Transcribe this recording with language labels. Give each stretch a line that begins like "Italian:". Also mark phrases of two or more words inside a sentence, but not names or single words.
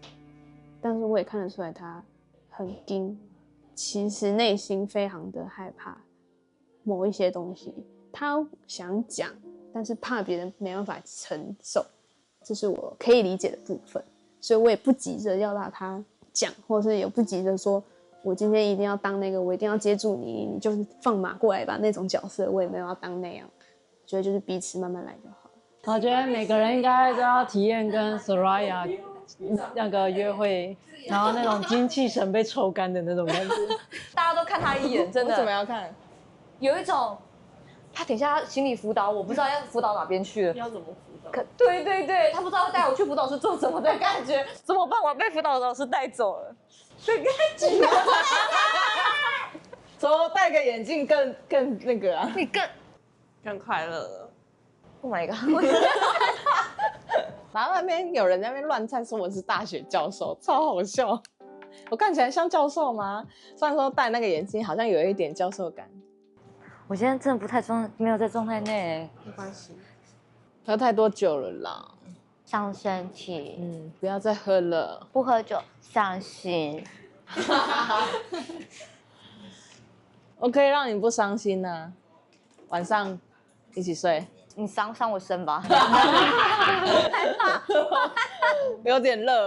Chinese: 但是我也看得出來他很驚，其實內心非常的害怕某一些東西，他想講，但是怕別人沒辦法承受，這是我可以理解的部分，所以我也不急着要讓他講，或是也不急着說我今天一定要當那個，我一定要接住你，你就是放馬過來吧那種角色，我也沒有要當那樣，覺得就是彼此慢慢來就好了。我覺得每個人應該都要體驗跟 Soraya 那個約會，然後那種精氣神被抽乾的那種感覺。大家都看他一眼，真的。為什麼要看？有一種，他等一下心理輔導，我不知道要輔導哪邊去了。要怎麼輔導？對，他不知道帶我去輔導室做什麼的感覺，怎麼辦？我被輔導老師帶走了。這個感覺。說戴個眼鏡更那個啊？你更快樂了。
English: Oh my god！
Chinese: 然後那邊有人在那邊亂猜，說我是大學教授，超好笑。我看起來像教授嗎？雖然說戴那個眼鏡，好像有一點教授感。我現在真的不太沒有在狀態內。沒關係，喝太多酒了啦，傷身體。不要再喝了。不喝酒傷心。我可以讓你不傷心啊，晚上一起睡。你傷我身吧。有點熱。